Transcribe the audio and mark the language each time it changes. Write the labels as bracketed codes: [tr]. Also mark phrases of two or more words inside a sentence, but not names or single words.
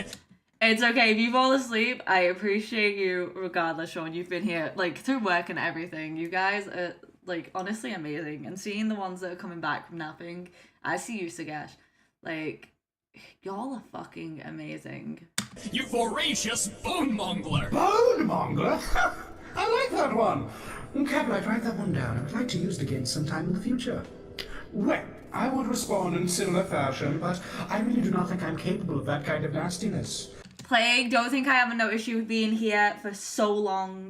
[en] It's okay if you fall asleep. I appreciate you regardless, Sean. You've been here like through work and everything. You guys are like honestly amazing. And seeing the ones that are coming back from napping, I see you, Sagesh. Like, y'all are fucking amazing. You voracious bone mongler! Bone mongler? I like that one. Captain, write that one down. I would like to use it again sometime in the future. Well, I would respond in similar fashion, but I really do not think I'm capable of that kind of nastiness. Plague, don't think I have no issue with being here for so long.